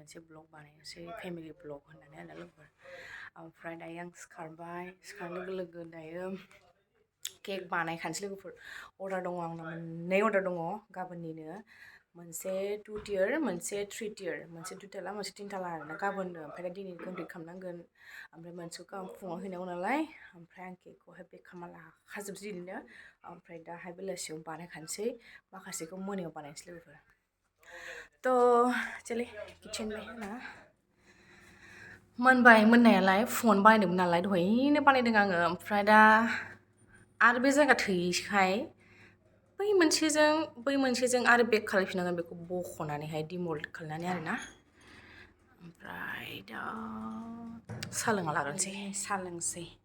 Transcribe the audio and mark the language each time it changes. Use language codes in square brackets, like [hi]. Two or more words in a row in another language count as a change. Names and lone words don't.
[brx] मोनसे ब्लग बानायनोसै फेमिलि ब्लग होननानै आरो लोगोफोर ओमफ्राय दायो आं सिखारबाय सिखारनाय लोगो लोगो दायो केक बानायखानोसै लोगोफोर अर्डार दङ आंना मोननै अर्डार दङ गाबोननिनो मोनसे 2 tier मोनसे 3 tier मोनसे 2 ताला मोनसे 3 ताला आरोना गाबोननो ओमफ्राय दा दिनै कमप्लिट खालामनांगोन ओमफ्राय मोनसेखौ गाबोन फुङाव हैनांगौ नालाय ओमफ्राय आं केकखौहाय बेक खालामना लाखाजोबसै बिदिनो ओमफ्राय दाहाय बेलासियाव बानायखानोसै माखासेखौ मोनायाव बानायनोसै लोगोफोर थ' [hi] चले किचन में है ना [brx] मोनबाय मोननायालाय फुङावनो बानायदोंमोन नालाय दहायनो बानायदों आङो ओमफ्राय दा आरो बे जायगा थोयैखाय बै मोनसेजों आरो बेक खालामफिननांगोन बेखौ बख'नानैहाय डिमल्ड खालामनानै आरोना ओमफ्राय दा साहा लोंना लाग्रोनोसै साहा लोंसै